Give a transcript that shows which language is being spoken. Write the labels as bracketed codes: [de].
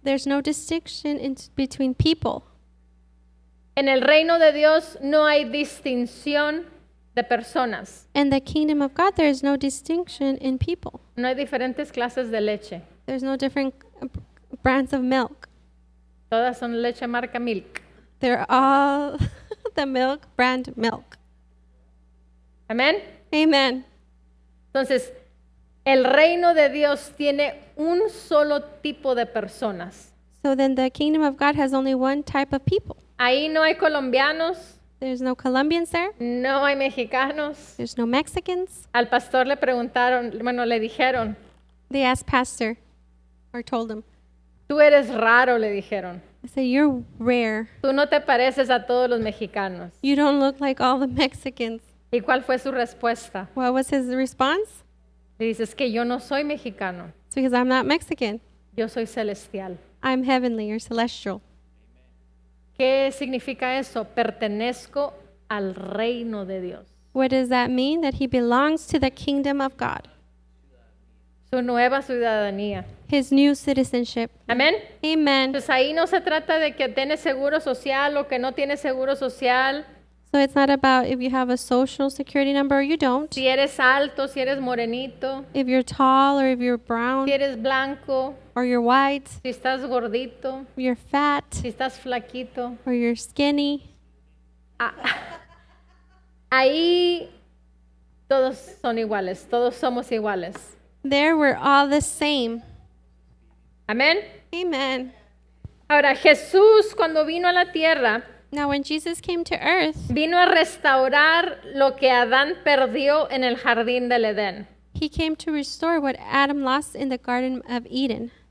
[en] There's no distinction between people. [es] En el reino de Dios no hay distinción de personas. [en] In the kingdom of God, there is no distinction in people. [es] No hay diferentes clases de leche. [en] There's no different brands of milk. [es] Todas son leche marca Milk. [en] They're all the milk brand milk. [es] Amén. [en] Amen. [es] Entonces, el reino de Dios tiene un solo tipo de personas. [en] So then the kingdom of God has only one type of people. [es] Ahí no hay colombianos, [en] There's no Colombians there. [es] no hay mexicanos. [en] There's no Mexicans. [es] Al pastor le preguntaron, le dijeron, [en] They asked pastor or told him. [es] tú eres raro, le dijeron. [en] I said, you're rare. [es] Tú no te pareces a todos los mexicanos. [en] You don't look like all the Mexicans. [es] ¿Y cuál fue su respuesta? [en] What was his response? [es] Le dice, es que yo no soy mexicano, [en] It's because I'm not Mexican. [es] yo soy celestial. [en] I'm heavenly or celestial. [es] ¿Qué significa eso? Pertenezco al reino de Dios. [en] What does that mean? That he belongs to the kingdom of God. [es] Su nueva ciudadanía. [en] His new citizenship. [es] Amén. [en] Amen. [es] Entonces ahí no se trata de que tienes seguro social o que no tienes seguro social, [en] So it's not about if you have a social security number or you don't. [es] si eres alto, si eres morenito, [en] If you're tall or if you're brown [es] si eres blanco, [en] or you're white, [es] si estás gordito, [en] if you're fat [es] si estás flaquito. [en] or you're skinny. [es] Ahí todos son iguales, todos somos iguales. [en] There we're all the same. [es] Amén. [en] Amen. [es] Ahora Jesús cuando vino a la tierra, [en] Now when Jesus came to earth, [es] vino a restaurar lo que Adán perdió en el jardín del Edén. [en] he came to restore what Adam lost in the Garden of Eden.